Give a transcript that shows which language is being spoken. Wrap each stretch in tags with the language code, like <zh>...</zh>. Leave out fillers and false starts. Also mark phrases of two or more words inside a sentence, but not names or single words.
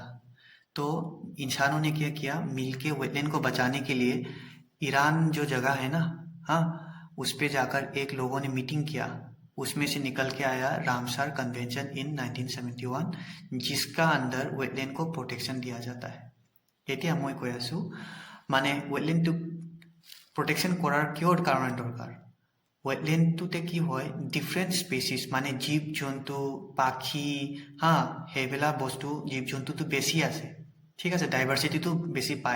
<hi>तो इंसानों ने क्या किया, मिलके वेटलैंड को बचाने के लिए ईरान जो जगह है ना, हाँ, उस पे जाकर एक लोगों ने मीटिंग किया। उसमें से निकल के आया रामसर कन्वेंशन इन 1971, जिसका अंदर वेटलैंड को प्रोटेक्शन दिया जाता है।</hi> <as>এতিয়া মই কৈ আছো, মানে ওয়েটল্যান্ডটো প্ৰটেকশ্যন কৰাৰ কিয় কাৰণ দৰকাৰ। ওয়েটল্যান্ডটোতে কি হয়,</as> <en>different species</en> <as>মানে জীৱ জন্তু, পাখি, হা, সেইবিলাক বস্তু জীৱ জন্তুটো বেছি আছে, ঠিক আছে, ডাইভাৰ্চিটিটো বেছি পায়।</as>